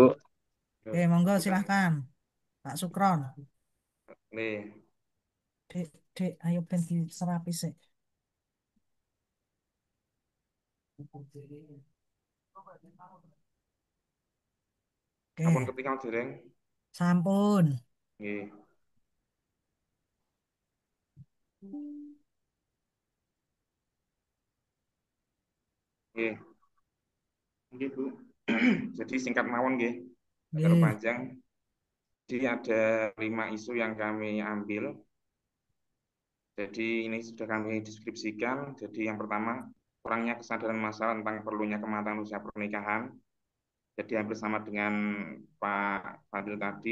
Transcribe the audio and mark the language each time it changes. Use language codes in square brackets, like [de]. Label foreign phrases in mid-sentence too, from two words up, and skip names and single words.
[id] Oke, monggo silahkan. Pak Sukron. Nih, [jv] Dek, dek, ayo ben diserapi sih. ampun Oke, ketinggal dereng. sampun. Nggih. Nggih. Nggih, Bu. [id] Jadi singkat [jv] mawon nggih, [id] agak [jv] Nggih. [id] panjang. Jadi ada 5 isu yang kami ambil. Jadi ini sudah kami deskripsikan. Jadi yang pertama, kurangnya kesadaran masyarakat tentang perlunya kematangan usia pernikahan. Jadi hampir sama dengan Pak Fadil tadi.